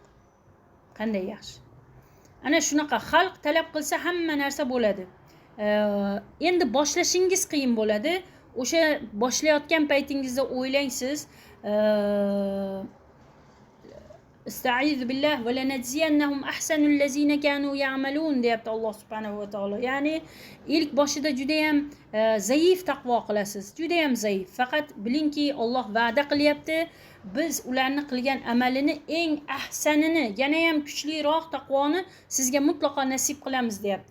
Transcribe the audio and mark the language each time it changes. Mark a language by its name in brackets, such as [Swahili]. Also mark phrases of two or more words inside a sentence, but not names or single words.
[Uzbek] Qanday yaxshi. Ana shunaqa xalq talab qilsa hamma narsa bo'ladi. Endi boshlashingiz qiyin bo'ladi. O'sha boshlayotgan paytingizda o'ylangsiz, [Arabic] أستعيذ بالله ولنجزينهم أحسن الذين كانوا يعملون [Uzbek] deyapti [Arabic] الله سبحانه وتعالى. [Uzbek] Ya'ni ilk boshida juda ham zaif taqvo qilasiz, juda ham zaif. Faqat bilingki, Alloh va'da qilyapti. biz ularni qilgan amalini eng ahsanini, yana ham kuchliroq taqvoni sizga mutlaqo nasib qilamiz deyapti.